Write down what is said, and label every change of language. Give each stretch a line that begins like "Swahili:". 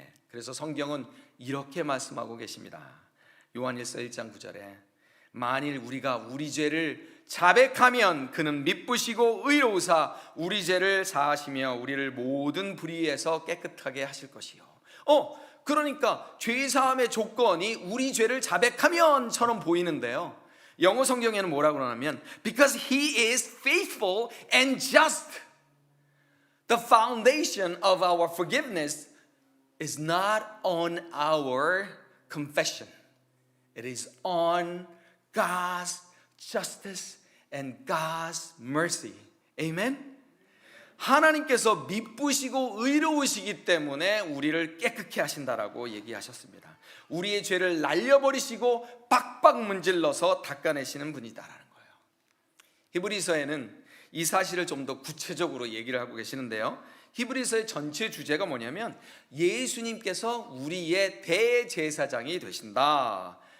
Korean: 그래서 성경은 이렇게 말씀하고 계십니다. 요한일서 1장 9절에 만일 우리가 우리 죄를 자백하면 그는 미쁘시고 의로우사 우리 죄를 사하시며 우리를 모든 불의에서 깨끗하게 하실 것이요. 그러니까 죄사함의 조건이 우리 죄를 자백하면처럼 보이는데요, 영어 성경에는 뭐라고 하냐면
English: Because he is faithful and just, the foundation of our forgiveness is not on our confession. It is on God's justice and God's mercy. Amen?
Korean: 하나님께서 미쁘시고 의로우시기 때문에 우리를 깨끗게 하신다라고 얘기하셨습니다. 우리의 죄를 날려버리시고 빡빡 문질러서 닦아내시는 분이다라는 거예요. 히브리서에는 이 사실을 좀 더 구체적으로 얘기를 하고 계시는데요, 히브리서의 전체 주제가 뭐냐면 예수님께서 우리의 대제사장이 되신다.